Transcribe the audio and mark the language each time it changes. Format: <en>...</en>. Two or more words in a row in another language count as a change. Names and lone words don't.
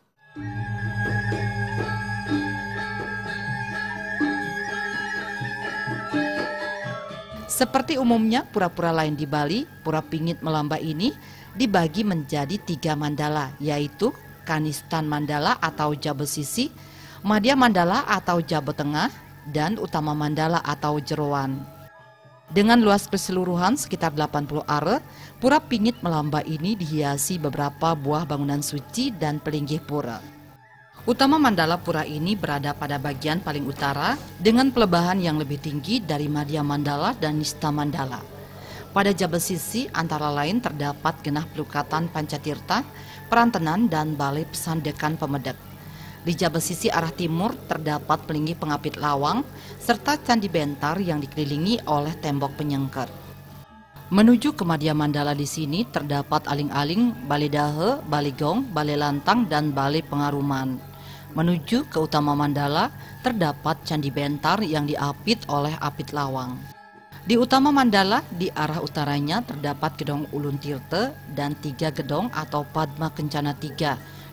<id>Seperti umumnya pura-pura lain di Bali, Pura Pingit Melamba ini dibagi menjadi 3 mandala, yaitu Kanistan Mandala atau Jabo Sisi, Madya Mandala atau Jabo Tengah, dan Utama Mandala atau Jeroan. Dengan luas keseluruhan sekitar 80 are, Pura Pingit Melamba ini dihiasi beberapa buah bangunan suci dan pelinggih pura. Utama Mandala pura ini berada pada bagian paling utara dengan pelebahan yang lebih tinggi dari Madya Mandala dan Nista Mandala. Pada Jabo Sisi antara lain terdapat Genah Pelukatan Pancatirta, Perantenan, dan Balai Pesandekan Pemedek. Di Jabo Sisi arah timur terdapat Pelinggih Pengapit Lawang serta Candi Bentar yang dikelilingi oleh tembok penyengker. Menuju ke Madya Mandala di sini terdapat aling-aling, Balai Dahe, Balai Gong, Balai Lantang, dan Balai Pengaruman. Menuju ke Utama Mandala terdapat Candi Bentar yang diapit oleh apit lawang. Di Utama Mandala di arah utaranya terdapat Gedong Ulun Tirte dan 3 gedong atau Padma Kencana 3.</id>